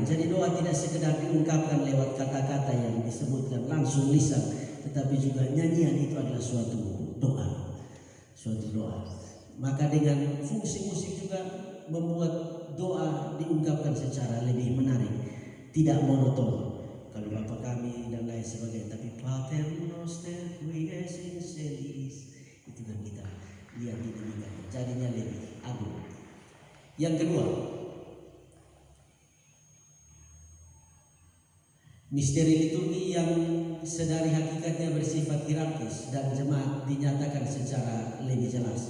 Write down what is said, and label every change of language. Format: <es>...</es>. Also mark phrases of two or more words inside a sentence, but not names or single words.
<id>Jadi doa tidak sekedar diungkapkan lewat kata-kata yang disebutkan langsung lisan, tetapi juga nyanyian itu adalah suatu doa. Maka dengan fungsi musik juga membuat doa diungkapkan secara lebih menarik, tidak monoton. Kalau Bapa kami dan lain sebagainya, tapi</id> <la>Pater Noster qui es in celis,</la> <id>itu kan kita lihat dinyanyikan, jadinya lebih agung. Yang kedua, misteri liturgi yang sedari hakikatnya bersifat hierarkis dan jemaat dinyatakan secara lebih jelas.</id>